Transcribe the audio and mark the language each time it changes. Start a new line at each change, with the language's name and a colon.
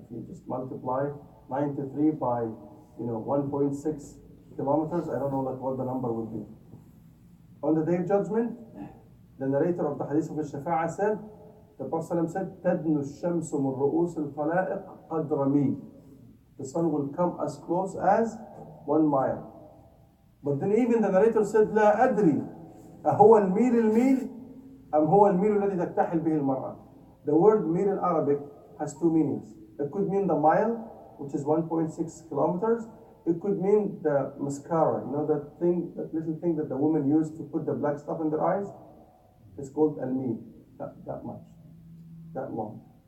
English: If you just multiply 93 by 1.6 kilometers, I don't know what the number would be. On the day of judgment, the narrator of the hadith of al-Shafa'ah said, the Prophet said,
Arabic: تَدْنُ الشَّمْسُ مِنْ رُؤُوسِ الْخَلَائِقِ قَدْرَ مِيلٍ.
English: The sun will come as close as 1 mile. But then even the narrator said,
Arabic: لا أدري أهو الميل أم هو الميل الذي تكتحل به المرأة.
English: The word mil in Arabic has two meanings. It could mean the mile, which is 1.6 kilometers. It could mean the mascara, that little thing that the women use to put the black stuff in their eyes. It's called al-mil. That much. That long.